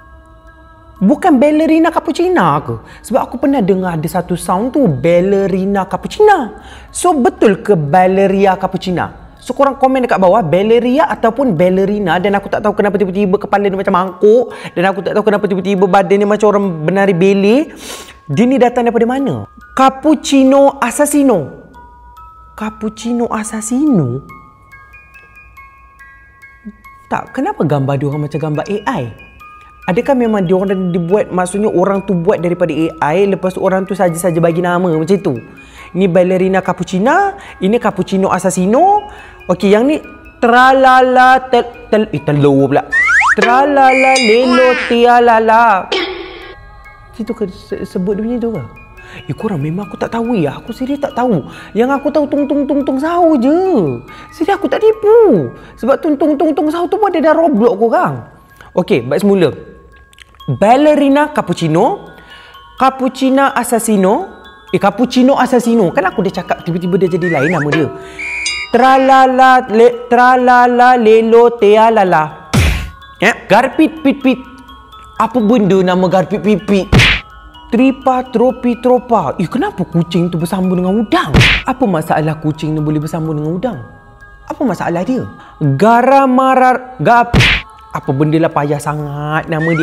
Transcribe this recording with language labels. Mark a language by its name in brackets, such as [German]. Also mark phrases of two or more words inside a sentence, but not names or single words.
[Malay] Bukan ballerina cappuccina ke? Sebab aku pernah dengar ada satu sound tu, ballerina cappuccina. So betul ke ballerina cappuccina? So korang komen dekat bawah, ballerina ataupun ballerina. Dan aku tak tahu kenapa tiba-tiba kepala dia macam mangkuk, dan aku tak tahu kenapa tiba-tiba badan dia macam orang menari ballet. Dia ni datang daripada mana? Cappuccino assassino. Cappuccino assassino? Tak, kenapa gambar dia orang macam gambar AI? Adakah memang dia orang dibuat, maksudnya orang tu buat daripada AI, lepas tu orang tu saja-saja bagi nama macam tu? Ini ballerina cappuccina, ini cappuccino assassino. Okey, yang ni tralala telur pula. Tralala lelo tialala. Situ ke sebut dia punya tu ke? Korang memang aku tak tahu ya. Aku serius tak tahu. Yang aku tahu tung sahur je. Serius aku tak tipu. Sebab tung sahur tu pun ada dalam Roblox korang. Okey, baik semula. Ballerina cappuccino, cappuccino assassino. Cappuccino assassino. Kan aku dah cakap, tiba-tiba dia jadi lain nama dia. Tralala lelo tealala. Garpit pit. Apa benda nama garpit pipit? Tripa tropi tropa. Kenapa kucing tu bersambung dengan udang? Apa masalah kucing ni boleh bersambung dengan udang? Apa masalah dia? Apa benda lah, payah sangat nama dia.